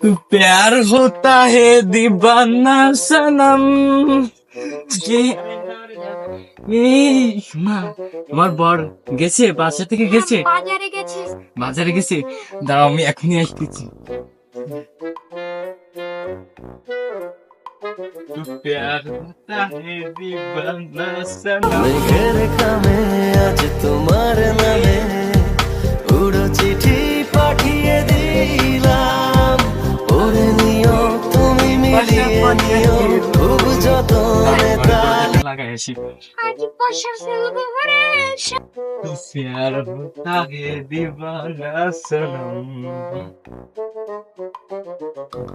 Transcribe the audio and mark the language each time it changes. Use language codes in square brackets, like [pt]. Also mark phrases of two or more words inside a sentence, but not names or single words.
[hi] प्यार होता है दीवाना सनम [bn] যে এই মা তোমার বর গেছে, বাসা থেকে গেছে, বাজারে গেছিস? বাজারে গেছে। দাঁড়াও আমি এখনই আসতেছি। [hi] प्यार होता है दीवाना सनम। [bn] মেঘের খামে আজ তোমার নামে উড়ো চিঠি পাঠিয়ে দিলাম, পড়ে নিও তুমি মিলিয়ে নিও খুব যতনে তালি। লাগাই আসি। আজ বর্ষার ফেলবো রে [hi] तो प्यार होता है दीवाना सनम।